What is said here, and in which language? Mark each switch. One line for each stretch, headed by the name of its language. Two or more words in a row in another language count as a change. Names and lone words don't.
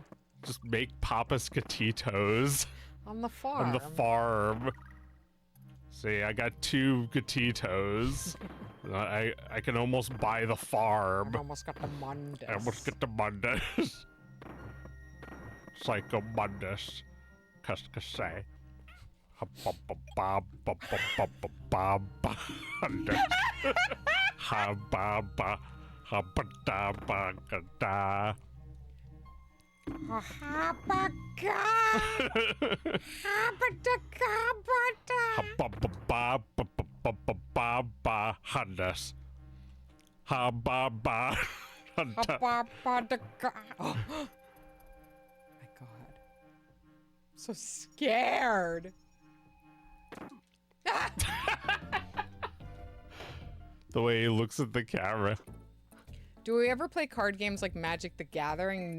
English: Just make Papas Gatitos On the farm. on the farm. See, I got 2 Gatitos. I can almost buy the farm. I almost got the Mundus. I almost get the Mundus. Psycho Mundus. Cuskasay. Ha-ba-ba. Ha-ba-da-ba-ga-da. Ha-ba-ba-ba-ba-ba-ba-ba-hundas. Ha-ba-ba. Oh my god. I'm so scared. The way he looks at the camera. Do we ever play card games like Magic the Gathering?